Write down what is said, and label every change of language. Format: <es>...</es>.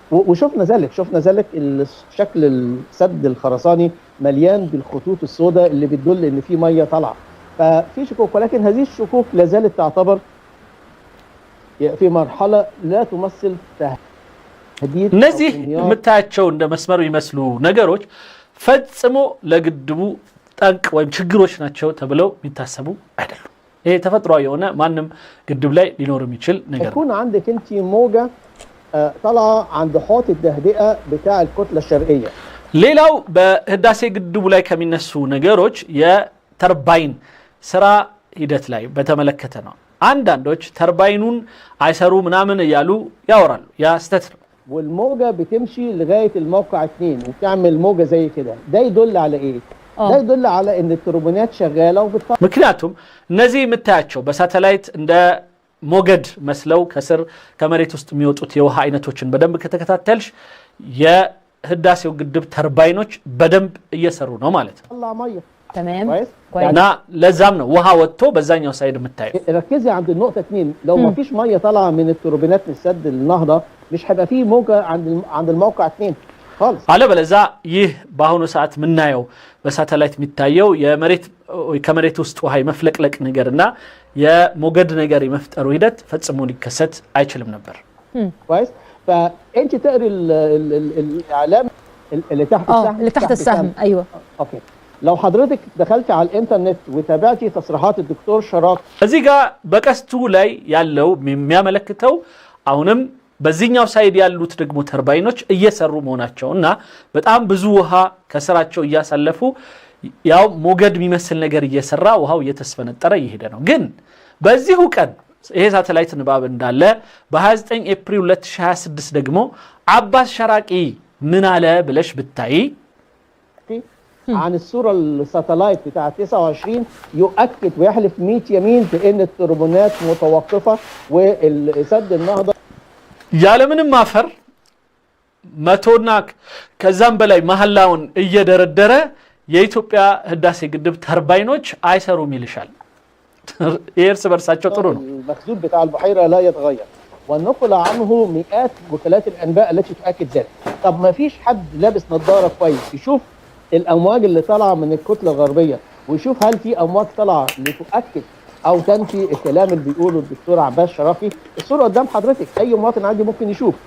<ar>وشفنا ذلك شكل السد الخرساني مليان بالخطوط السوداء اللي بتدل ان في ميه طالعه. ففي شكوك، ولكن هذه الشكوك لا زالت تعتبر في مرحله لا تمثل تهديد.</ar> <am>እነዚህ የምታያቸው እንደ መስመር የሚመስሉ ነገሮች ፈጽሞ ለግድቡ ጠንቅ ወይም ችግሮች ናቸው ተብለው የሚታሰቡ አይደሉም። ይሄ ተፈጥሯዊ የሆነ ማንም ግድብ ላይ ሊኖር የሚችል ነገር ነው።</am> <ar>يكون عندك انت موجه طالعه عند حوض التهدئه بتاع الكتله الشرقيه.</ar> <am>ሌላው በህዳሴ ግድቡ ላይ ከሚነሱ ነገሮች የተርባይን ስራ ሂደት ላይ በተመለከተ ነው። አንዳንዶች ተርባይኑን አይሰሩ ምናምን እያሉ ያወራሉ። ያ ስተት ነው።</am> <ar>والموجه بتمشي لغايه الموقع 2 وبتعمل موجه زي كده. ده يدل على ايه؟ ده يدل على ان التوربينات شغاله</ar> <am>ምክንያቱም እነዚህ የምታያቸው በሳተላይት እንደ ሞገድ መስለው ከስር ከመሬት ውስጥ የሚወጡት የውሃ አይነቶችን በደንብ ከተከታተልሽ የህዳሴው ግድብ ተርባይኖች በደንብ እየሰሩ ነው ማለት ነው።</am> <ar>تمام كويس</ar> <am>እና ለዛም ነው ውሃ ወጥቶ በዛኛው ሳይድ የምታየው።</am> <ar>ركزي عند النقطه 2 لو ما فيش ميه طالعه من التوربينات من سد النهضه مش هيبقى فيه موجه عند الموقع 2 خالص</ar> <am>አለበለዛ ይህ በአሁኑ ሰዓት የምናየው በሳተላይት የሚታየው ከመሬት ውስጥ ውሃ መፍለቅለቅ ነገርና የሞገድ ነገር የመፍጠሩ ሂደት ፈጽሞ ሊከሰት አይችልም ነበር።</am> <ar>كويس فانت تقري الاعلام اللي تحت السهم اللي تحت السهم ايوه اوكي لو حضرتك دخلت على الانترنت وتابعتي تصريحات الدكتور شراقي</ar> <am>እዚህ ጋር በቀስቱ ላይ ያለው የሚያመለክተው አሁንም በዚህኛው ሳይድ ያሉት ደግሞ ተርባይኖች እየሰሩ መሆናቸውና በጣም ብዙ ውሃ ከስራቸው እያሳለፉ ያው ሞገድ የሚመስል ነገር እየሰራ ውሃው እየተስፈነጠረ ይሄደ ነው። ግን በዚሁ ቀን ይሄ ሳተላይት ንባብ እንዳለ በ29 ኤፕሪል 2026 ደግሞ አባስ ሸራቂ ምን አለ ብለሽ ብታይ</am> <ar>عن الصورة الساتلايت بتاع 29 يؤكد ويحلف 100 يمين بأن التوربينات متوقفة والسد النهضة</ar> <am>ያለምንም ማፈር መቶና ከዛም በላይ መሐላውን እየደረደረ የኢትዮጵያ ህዳሴ ግድብ ተርባይኖች አይሰሩም ይልሻል። የእርስ በርሳቸው ጥሩ ነው።</am> <ar>المخزون بتاع البحيرة لا يتغير والنقل عنه مئات وكالات الأنباء التي تؤكد ذلك. طب ما فيش حد لابس نظارة كويس يشوف الأمواج اللي طالعة من الكتلة الغربية ويشوف هل في أمواج طالعة لتؤكد أو تنفي الكلام اللي بيقوله الدكتور عباس شراقي؟ الصورة قدام حضرتك أي مواطن عادي ممكن يشوف.</ar>